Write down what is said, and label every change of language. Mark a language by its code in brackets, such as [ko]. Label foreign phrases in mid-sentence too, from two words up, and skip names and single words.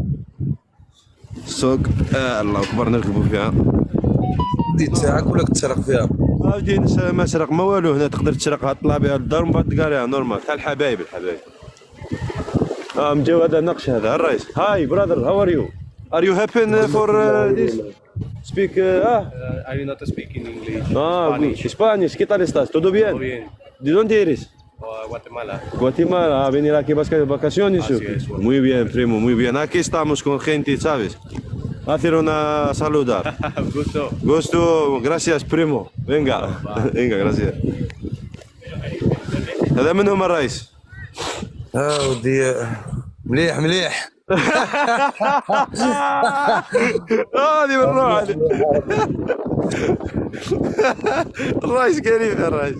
[ar] سوق الله اكبر نركبوا فيها. دي تاعك ولا تسرق فيها؟ هاودي ما سرق ما والو هنا تقدر تسرقها تطلع بها للدار ومن بعد تقاريها نورمال تاع الحبايب. مجاو هذا نقش هذا الرئيس. [en] Hi brother how are you are you happen for this? Speak, I will not speak in English. Spanish. Spanish, [es] ¿qué tal estás? ¿Todo bien? Todo bien. ¿De dónde eres? Guatemala. Guatemala, a venir aquí a vacaciones. Así es, bueno. Muy bien, primo, muy bien. Aquí estamos con gente, ¿sabes? Hacer una saludar. Gusto. Gusto, gracias, primo. Venga, venga, gracias. [ar] هذا منهم الرئيس. ودي مليح مليح. هذه بالروح الرايس كريم يا الرايس.